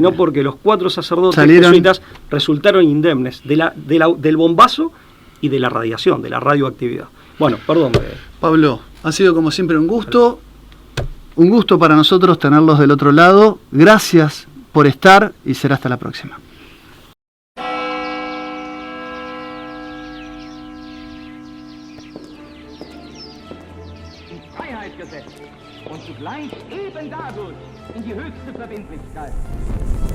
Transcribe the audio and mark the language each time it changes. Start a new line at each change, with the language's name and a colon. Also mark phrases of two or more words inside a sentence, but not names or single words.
Spanish: sino porque los 4 sacerdotes jesuitas resultaron indemnes del bombazo y de la radiación, de la radioactividad. Bueno, perdón. Pablo, ha sido como siempre un gusto para nosotros tenerlos del otro lado. Gracias por estar y será hasta la próxima.
German: In Freiheit gesetzt und zugleich eben dadurch in die höchste Verbindlichkeit.